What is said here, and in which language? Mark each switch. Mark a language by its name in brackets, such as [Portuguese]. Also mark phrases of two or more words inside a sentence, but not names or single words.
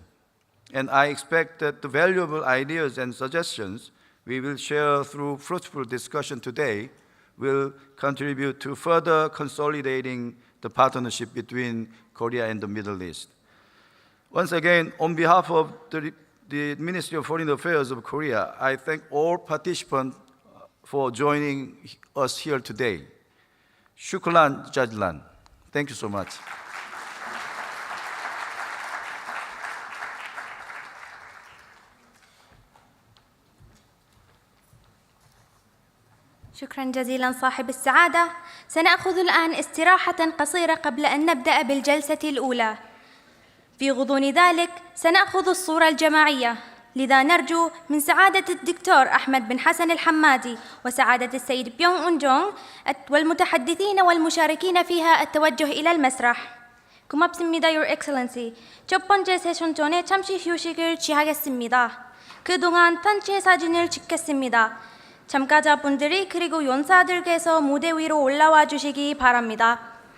[English] And I expect that the valuable ideas and suggestions we will share through fruitful discussion today will contribute to further consolidating the partnership between Korea and the Middle East. Once again, on behalf of the Ministry of Foreign Affairs of Korea, I thank all participants for joining us here today. [Arabic] شكرا جزيلا. [English] Thank you so much. [Arabic] شكراً جزيلاً صاحب السعادة. سنأخذ الآن استراحة قصيرة قبل أن نبدأ بالجلسة الأولى. في غضون ذلك سنأخذ الصورة الجماعية، لذا نرجو من سعادة الدكتور أحمد بن حسن الحمادي وسعادة السيد بيونغ أون جونغ والمتحدثين والمشاركين فيها التوجه إلى المسرح. [Korean] 고맙습니다, [English] Your Excellency. [Korean] 첫 번째 세션 전에 잠시 휴식을 취하겠습니다. 그동안 단체 사진을 찍겠습니다. 참가자분들이 그리고 연사들께서 무대 위로 올라와 주시기 바랍니다.